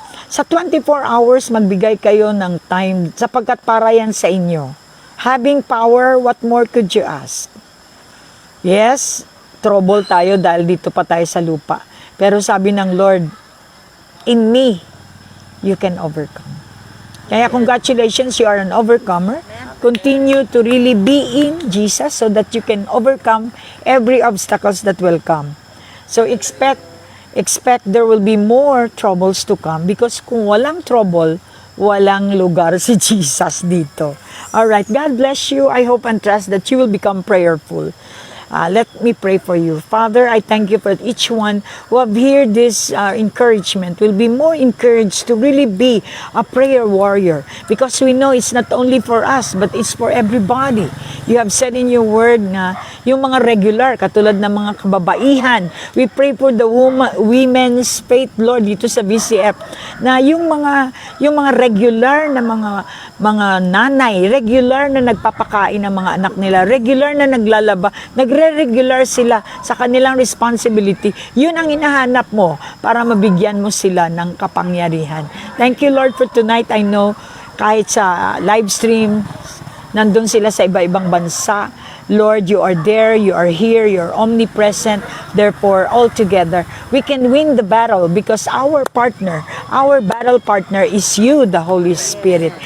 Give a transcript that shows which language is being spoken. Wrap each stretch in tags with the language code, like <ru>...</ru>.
<tl>Sa 24 hours, magbigay kayo ng time sapagkat para yan sa inyo.</tl> <en>Having power, what more could you ask? Yes, trouble</en> <tl>tayo dahil dito pa tayo sa lupa. Pero sabi ng Lord,</tl> <en>in me, you can overcome. Kaya congratulations, you are an overcomer. Continue to really be in Jesus so that you can overcome every obstacles that will come. So expect there will be more troubles to come because</en> <tl>kung walang trouble, walang lugar si Jesus dito.</tl> <en>Alright, God bless you. I hope and trust that you will become prayerful. Let me pray for you. Father, I thank you for each one who have heard this encouragement, will be more encouraged to really be a prayer warrior, because we know it's not only for us, but it's for everybody. You have said in your word</en> <tl>na yung mga regular, katulad ng mga kababaihan,</tl> <en>we pray for the women's faith, Lord,</en> <tl>dito sa BCF, na yung mga regular na mga nanay, regular na nagpapakain ng mga anak nila, regular na naglalaba, nagre-regular sila sa kanilang responsibility. Yun ang hinahanap mo para mabigyan mo sila ng kapangyarihan.</tl> <en>Thank you, Lord, for tonight. I know</en> <tl>kahit sa live stream, nandun sila sa iba-ibang bansa.</tl> <en>Lord, you are there, you are here, you're omnipresent. Therefore, all together, we can win the battle because our battle partner is you, the Holy Spirit.</en>